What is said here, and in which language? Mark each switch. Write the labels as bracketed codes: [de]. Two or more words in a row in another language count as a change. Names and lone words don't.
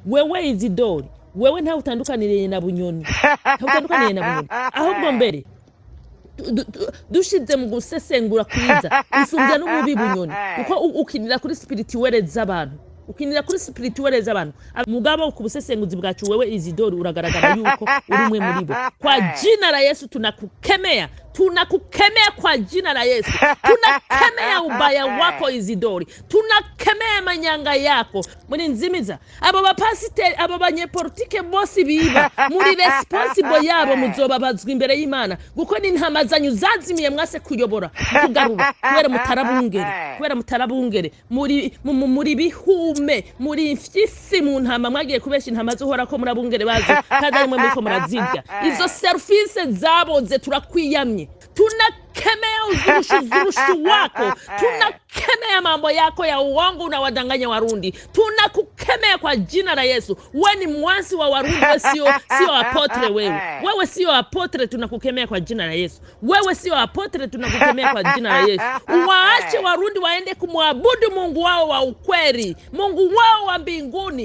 [rn] wewe Izidori wewe nta utandukaniriye na Bunyoni ahubwo mbere dushize mu gusesengura kwiza usumbya n'umubi Bunyoni kuko ukinira kuri spirituelle z'abantu mugabo ku busesenguzi bwacu wewe Izidori uragaragara yuko uri umwe muri bo. [sw] Kwa jina la Yesu tunakukemea kwa jina la Yesu. Tunakemea ubaya wako Izidori, tunakemea manyanga yako [rn] muri nzimiza. Abo bapasiteri abo banyepolitike bose biba muri responsible yabo muzobabazwa imbere y'Imana guko ni ntamazanyu zazimiye mwase kuyobora kugarura kubera mutarabungere muri bihume muri mfyisi mu ntama mwagiye kubesha intama zuhora ko murabungere bazi kandi ari mwe muri ko murazirya. Izo service zaboze turakwiyamye, [sw] tunakemea uzurushu wako, tunakemea mambo yako ya uongo na wadanganya Warundi, tunakukemea kwa jina la Yesu. Wewe ni mwansi wa Warundi, sio apotre wewe sio apotre, tunakukemea kwa jina la Yesu. Wewe sio apotre, tunakukemea kwa jina la Yesu. Waache Warundi waende kumwabudu Mungu wao wa ukweli, Mungu wao wa mbinguni.